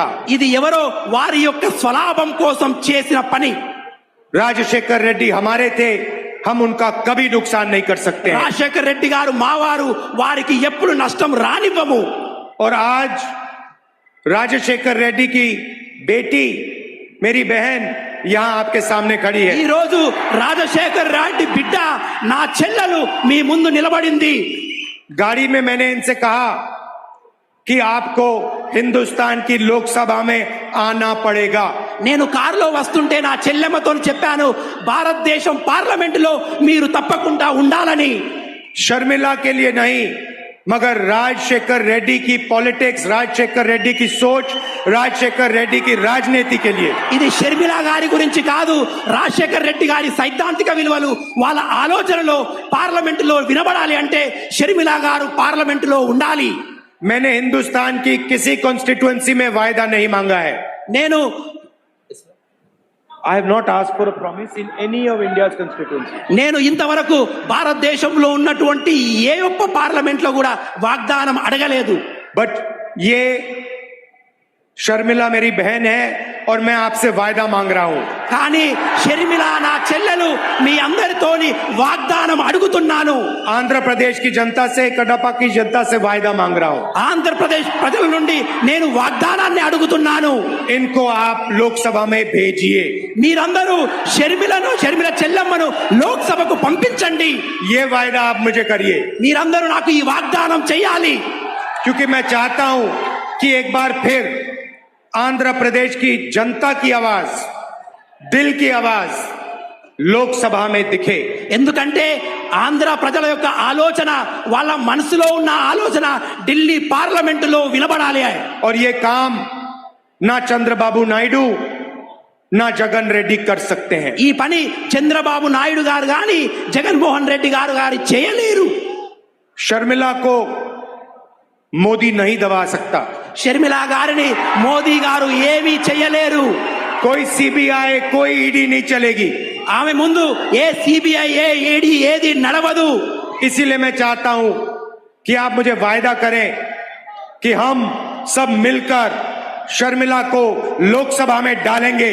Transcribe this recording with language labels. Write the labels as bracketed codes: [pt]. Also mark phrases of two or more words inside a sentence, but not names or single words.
[te] ఇది ఎవరో వారి యొక్క స్వలాభం కోసం చేసిన పని. [hi] राजशेखर रेड्डी हमारे थे, हम उनका कभी नुकसान नहीं कर सकते हैं. [te] రాజశేఖర్ రెడ్డి గారు మావారు, వారికి ఎప్పుడు నష్టం రానివ్వము. [hi] और आज राजशेखर रेड्डी की बेटी, मेरी बहन यहां आपके सामने खड़ी [te] ఈ [hi] है. [te] రోజు రాజశేఖర్ రెడ్డి బిడ్డ నా చెల్లెలు మీ ముందు నిలబడింది. [hi] गाड़ी में मैंने इनसे कहा कि आपको हिंदुस्तान की लोकसभा में आना पड़ेगा. [te] నేను కారులో వస్తుంటే నా చెల్లెమ్మతో చెప్పాను, భారతదేశం పార్లమెంటులో మీరు తప్పకుండా ఉండాలని. [hi] शर्मिला के लिए नहीं, मगर राजशेखर रेड्डी की पॉलिटिक्स, राजशेखर रेड्डी की सोच, राजशेखर रेड्डी की राजनीति के लिए. [te] ఇది షర్మిల గారి గురించి కాదు, రాజశేఖర్ రెడ్డి గారి సైద్ధాంతిక విలువలు వాళ్ళ ఆలోచనలో పార్లమెంటులో వినబడాలి అంటే షర్మిల గారు పార్లమెంటులో ఉండాలి. [hi] मैंने हिंदुस्तान की किसी कॉन्स्टिट्यूएंसी में वायदा नहीं मांगा है. [te] నేను [en] I have not asked for a promise in any of India's constituency. [te] నేను ఇంతవరకు భారతదేశంలో ఉన్నటువంటి ఏ ఒక్క పార్లమెంట్ లో కూడా వాగ్దానం అడగలేదు. [hi] But ये शर्मिला मेरी बहन है और मैं आपसे वायदा मांग रहा हूं. [te] కానీ షర్మిల నా చెల్లెలు మీ అందరితోని వాగ్దానం అడుగుతున్నాను. [hi] आंध्र प्रदेश की जनता से, कडापा की जनता से वायदा मांग रहा हूं. [te] ఆంధ్రప్రదేశ్ ప్రజల నుండి నేను వాగ్దానాన్ని అడుగుతున్నాను. [hi] इनको आप लोकसभा में भेजिए. [te] మీరందరూ షర్మిల చెల్లెమ్మను లోక్సభకు పంపించండి. [hi] ये वायदा आप मुझे करिए, [te] మీరందరూ నాకు ఈ వాగ్దానం చేయాలి. [hi] क्योंकि मैं चाहता हूं कि एक बार फिर आंध्र प्रदेश की जनता की आवाज, दिल की आवाज लोकसभा में दिखे. [te] ఎందుకంటే ఆంధ్ర ప్రజల యొక్క ఆలోచన, వాళ్ళ మనసులో ఉన్న ఆలోచన ఢిల్లీ పార్లమెంటులో వినబడాలి. [hi] और ये काम ना चंद्रबाबू नायडू ना जगन रेड्डी कर सकते हैं. [te] ఈ పని చంద్రబాబు నాయుడు గారు గాని జగన్మోహన్ రెడ్డి గారు చేయలేరు. [hi] शर्मिला को मोदी नहीं दबा सकता. [te] షర్మిల గారిని మోదీ గారు ఏమీ చేయలేరు. [hi] कोई सीबीआई, कोई ईडी नहीं चलेगी. [te] ఆమె ముందు ఏ సిబిఐ ఏ ఈడీ ఏది నడవదు. [hi] इसीलिए मैं चाहता हूं कि आप मुझे वायदा करें कि हम सब मिलकर शर्मिला को लोकसभा में डालेंगे.